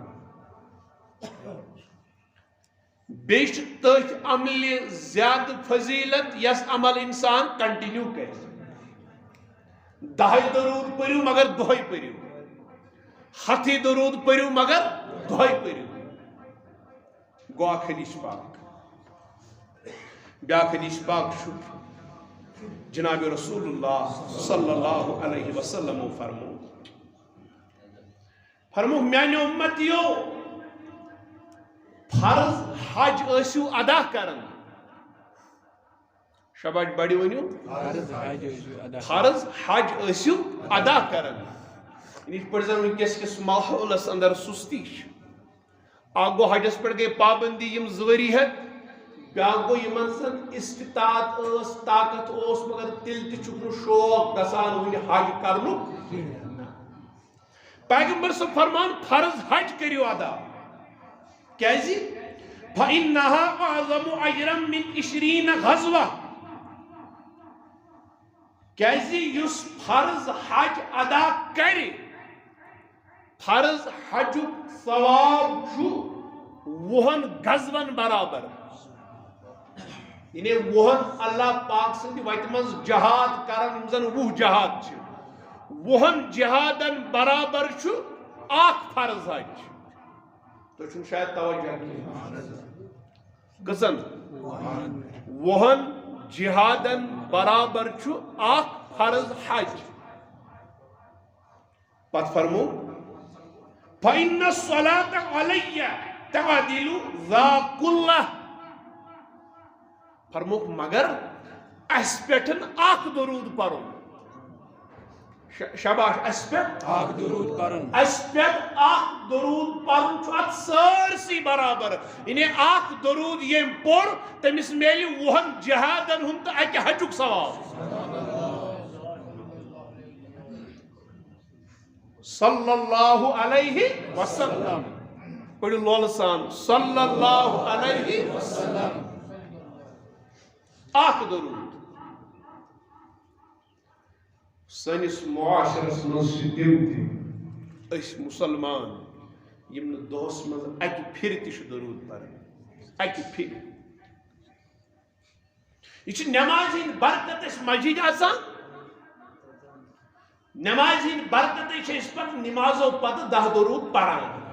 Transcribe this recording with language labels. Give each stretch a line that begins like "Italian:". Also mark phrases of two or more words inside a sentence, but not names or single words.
Kashmiri: بیٚیہِ چھُ تٔتھۍ عملہِ زیادٕ فضیلت یس عمل انسان کنٹِنیو کرِ 10 درود پٔرِو مگر دۄہے پٔرِو 100 درود پٔرِو مگر دۄہے پٔرِو گوٚو اکھ حدیث پاک بیٛاکھ حدیث پاک چھُ جناب رسول اللہ
Arabic: صلی اللہ علیہ وسلم
Kashmiri: فرمو میانہِ اُمتیو فرض حج ٲسِو ادا کران شباش بڑی ؤنِو فرض حج ٲسِو ادا کران یِتھ پٲٹھۍ زن وٕنکیٚس کِس ماحولس اندر سُستی چھِ اکھ گوٚو حجس پٮ۪ٹھ گٔے پابندی یِم 2 ؤری ہٮ۪تھ بیٛاکھ گوٚو یِمن زن استطاعت ٲس طاقت اوس مگر تیٚلہِ تہِ چھُکھ نہٕ شوق گژھان وٕنہِ حج کرنُک پیغمبر صٲب فرمان فرض حج کٔرِو ادا کیازِ
Arabic: فَإِنَّهَا أَعْظَمُ أَجْرًا مِنْ 20 غزوة
Kashmiri: کیازِ یُس فرض حج ادا کرِ فرض حجُک ثواب چھُ 20 غزون برابر یعنی 20 اللہ پاک سٕنٛدِ وتہِ منٛز جہاد کران یِم زن 20 جہاد چھِ 20 جہادن برابر چھُ اکھ فرض حج تو چھُنہٕ شاید توجہ کینٛہہ کٔژن 20 جہادن برابر چھُ اکھ فرض حج پتہٕ فرمو
Arabic: فَإِنَّ الصَّلَاةَ عَلَيَّ تَعْدِلُ ذَا كُلَّهُ
Kashmiri: فرموک مگر اَسہِ پٮ۪ٹھ اکھ درود پرُن شاباش اَسہِ پٮ۪ٹھ اکھ درود پرُن اَسہِ پٮ۪ٹھ اکھ درود پرُن چھُ اتھ سٲرسٕے برابر یعنی اکھ درود ییٚمۍ پوٚر تٔمِس میلہِ 20 جہادن ہُنٛد تہٕ اکہِ حجُک ثواب
Arabic: صلی اللہ علیہ وسلم
Kashmiri: پڑھو لولہٕ سان
Arabic: صلی اللہ علیہ وسلم
Kashmiri: اکھ درود سٲنِس معاشرس منٛز چھِ تِم تہِ أسۍ مُسلمان یِم نہٕ دۄہس منٛز اکہِ پھِرِ تہِ چھِ درود پران اکہِ پھِرِ یہ چھِ نٮ۪مازِ ہٕنٛدۍ برکت اَسہِ مزیٖد آسان نٮ۪مازِ ہٕنٛدۍ برکتٕے چھِ أسۍ پتہٕ نٮ۪مازو پتہٕ 10 درود پران